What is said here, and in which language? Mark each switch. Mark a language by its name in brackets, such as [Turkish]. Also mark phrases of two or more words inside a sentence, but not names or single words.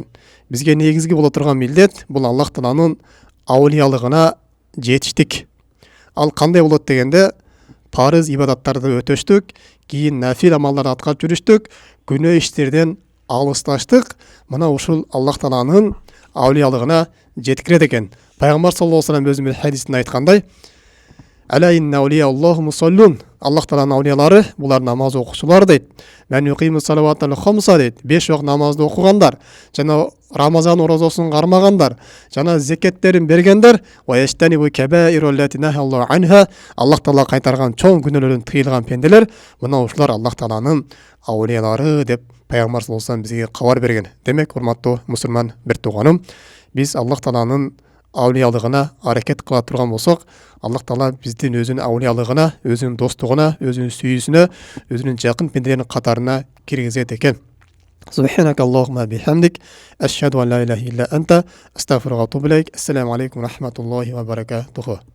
[Kyrgyz] Бизге негизги боло турган милдет бул Аллах Тааланын аулиялыгына жетиштик. Ал кандай болот дегенде, парыз ибадаттарды өтөштүк, кийин нафил амалдарды аткарып жүрүштүк, күнөө иштерден алысташтык. Мына ушул Аллах Тааланын аулиялыгына жеткирет экен. [Arabic] Пайгамбар صلى الله عليه وسلم [Kyrgyz] өзүнүн хадисинде айткандай: [Arabic] "ألا إن أولياء الله المصلون." [Kyrgyz] Аллах Тааланын аулиялары булар намаз окуучулар дейт. [Arabic] "من يقيم الصلوات الخمس" [Kyrgyz] дейт. 5 вакыт намазды окугандар, жана Рамазан оразасын кармагандар, жана зекеттерин бергендер, [Arabic] ويجتنب الكبائر التي نهى الله عنها. [Kyrgyz] Аллах Таала кайтарган чоң күнөөлөрдөн тыйылган пенделер, мына ушулар Аллах Тааланын аулиялары деп Пайгамбар [Arabic] صلى الله عليه وسلم [Kyrgyz] бизге кабар берген. Демек, урматтуу мусулман бир тууганым, биз Аллах Тааланын аулиялыгына аракет кыла турган болсок, Аллах Таала биздин өзүнүн аулиялыгына, өзүнүн достугуна, өзүнүн сүйүүсүнө, өзүнүн жакын пенделеринин катарына киргизет экен. [Arabic] سبحانك اللهم وبحمدك أشهد أن لا إله إلا أنت أستغفرك وأتوب إليك. السلام عليكم ورحمة الله وبركاته.